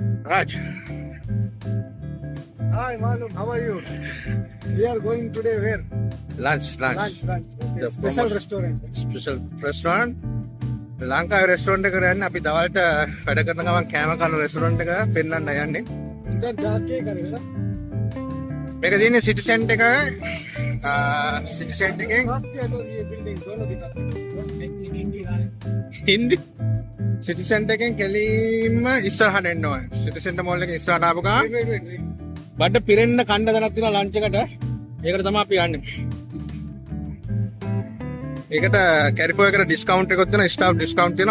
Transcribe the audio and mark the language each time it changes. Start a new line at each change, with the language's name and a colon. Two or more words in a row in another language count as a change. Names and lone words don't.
English: Raj. Hi, Malum. How are you? We are going today where? Lunch. Lunch. Okay. The Special famous- restaurant. Special restaurant.
Sinhala: ලංකාවේ රෙස්ටෝරන්ට් එකට යන්නේ අපි දවල්ට වැඩ කරන ගමන් කෑම කන රෙස්ටෝරන්ට් එක පෙන්වන්න යන්නේ.
Hindi: इधर जाके करेगा
Sinhala: මේක තියෙන්නේ සිටි සෙන්ටර් එක සිටි සෙන්ටර් එකෙන්
Hindi: क्रॉस किया तो ये बिल्डिंग दोनों दिखा
Sinhala: හින්දි සිටි සෙන්ටර් එකෙන් කෙලින්ම ඉස්සරහට එන්න ඕනේ. සිටි සෙන්ටර් මෝල් එකෙන් ඉස්සරහට ආපු ගමන්
English: wait.
Sinhala: බඩ පිරෙන්න කණ්ඩ දනක් තියෙනවා ලන්ච් එකට. ඒකට තමයි අපි යන්නේ. ඒකට කැරිෆෝ එකට ඩිස්කවුන්ට් එකක් තියෙනවා,
English: staff discount
Sinhala: තියෙනවා.